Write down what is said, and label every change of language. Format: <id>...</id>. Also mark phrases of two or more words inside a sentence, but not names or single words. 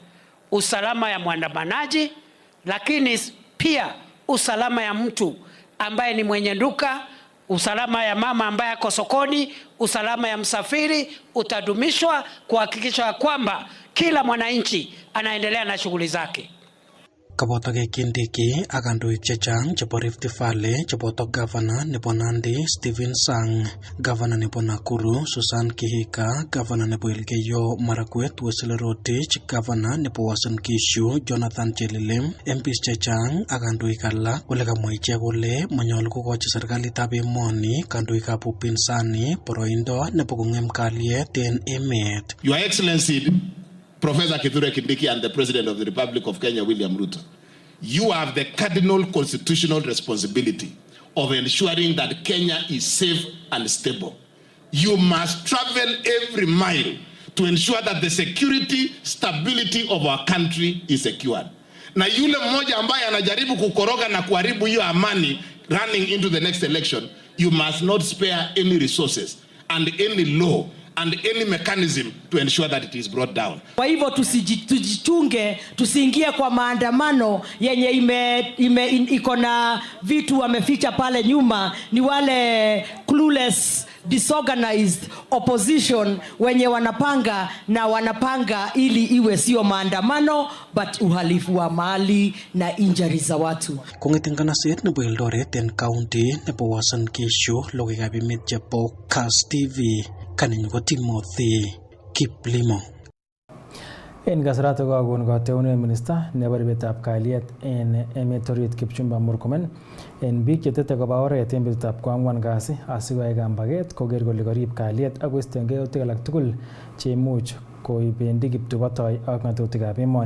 <sw>Usalama ya mwandamanaji, lakini pia usalama ya mtu ambaye ni mwenye duka, usalama ya mama ambaye ako sokoni, usalama ya msafiri utadumishwa kuhakikisha kwamba kila mwananchi anaendelea na shughuli zake.</sw> <kln>Kaboto Kindiki ak kandoik chechang chebo Rift Valley cheboto Governor nebo Nandi Stephen Sang, Governor nebo Nakuru Susan Kihika, Governor nebo Elgeyo Marakwet Wesley Rotich, Governor nebo Uasin Gishu Jonathan Chelilim, MPs chechang ak kandoik alak ole kamwa ichek kole manyolu kokochi serikalitab emoni kandoikab upinsani boroindo nebo kong'em kalyet en emet.</kln> <en>Your Excellency Professor Kithure Kindiki and the President of the Republic of Kenya, William Ruto, you have the cardinal constitutional responsibility of ensuring that Kenya is safe and stable. You must travel every mile to ensure that the security, stability of our country is secured.</en> <sw>Na yule mmoja ambaye anajaribu kukoroga na kuharibu hiyo amani</sw> <en>running into the next election, you must not spare any resources and any law and any mechanism to ensure that it is brought down.</en> <sw>Kwa hivyo tujichunge, tusiingie kwa maandamano yenye iko na vitu wameficha pale nyuma. Ni wale</sw> <en>clueless, disorganized opposition</en> <sw>wenye wanapanga ili iwe sio maandamano but uhalifu wa mali na injuries za watu.</sw> <kln>Kong'eten kanaset nebo Eldoret en county nebo Uasin Gishu logoiwekab emet chebo Kass TV. Kaninyo ko Timothy Kiplimo. En kasarato kokon kateunet minista nebo ribetab kalyet en emet orit Kipchumba Murkomen en biik chetete koba oret en betutab koang'wan kasi asikoyai kambaget koker kole korib kalyet ak koistengei yautik alak tugul cheimuch koibendi kiptubotoi ak ng'atutikab emoni.</kln>